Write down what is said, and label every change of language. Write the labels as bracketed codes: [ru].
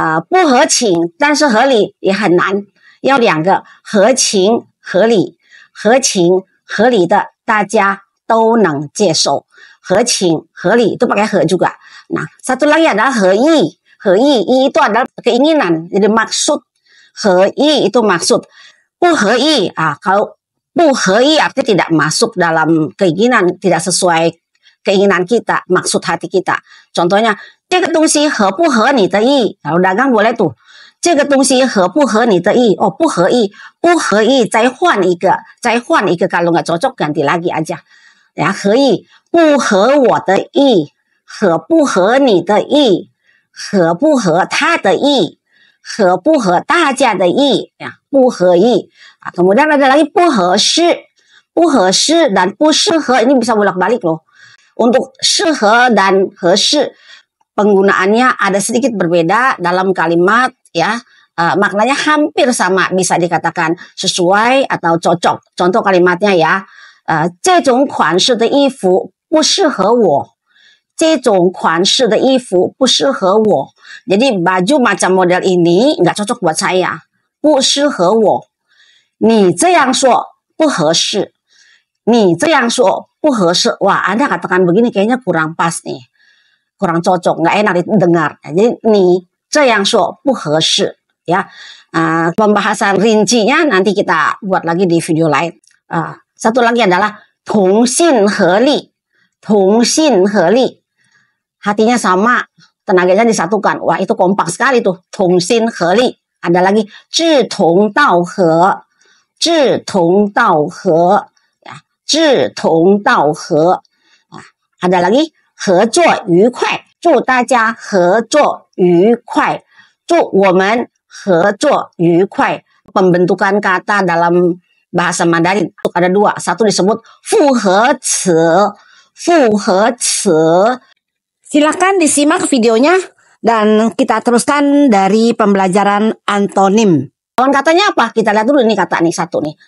[zh] 不合情但是合理也很难，要两个合情合理，合情合理的大家都能接受。 [id] 合情合理itu pakai he juga. Nah, satu lagi adalah he i itu adalah keinginan, jadi maksud. He i itu maksud. Bu he i, kalau bu he i artinya tidak masuk dalam keinginan, tidak sesuai keinginan kita, maksud hati kita. [zh] Contohnya, 这个东西合不合你的意? [id] Kalau dagang boleh tuh. [zh] 这个东西合不合你的意? Oh, 不合意，不合意再换一个 [id] kalau nggak cocok ganti lagi aja. [zh] Ya, 合意不合我的意，合不合你的意，合不合他的意，合不合大家的意, ya, 不合意. [id] Kemudian ada lagi 不合适, 不合适 dan 不适合 ini bisa bolak-balik loh. Untuk 适合 dan 合适 penggunaannya ada sedikit berbeda dalam kalimat, ya. Maknanya hampir sama, bisa dikatakan sesuai atau cocok. Contoh kalimatnya ya. [zh] 这种款式的衣服不适合我，这种款式的衣服不适合我. [id] Jadi baju macam model ini nggak cocok buat saya. [zh] 不适合我。你这样说不合适，你这样说不合适. [id] Wah, Anda katakan begini kayaknya kurang pas nih, kurang cocok, nggak enak didengar. [zh] Jadi 你这样说不合适, ya. [id] Pembahasan rincinya nanti kita buat lagi di video lain. Satu lagi adalah 同心合力，同心合力. Hatinya sama, tenaganya disatukan. Wah, itu kompak sekali tuh. [zh] 同心合力. [id] Ada lagi 志同道合，志同道合, ya, 志同道合. [zh] Ada lagi 合作愉快，祝大家合作愉快，祝我们合作愉快. [id] Pembentukan kata dalam bahasa Mandarin ada dua. Satu disebut 复合词, 复合词. Silakan disimak videonya Dan kita teruskan dari pembelajaran antonim. Lawan katanya apa? Kita lihat dulu ini kata nih satu nih.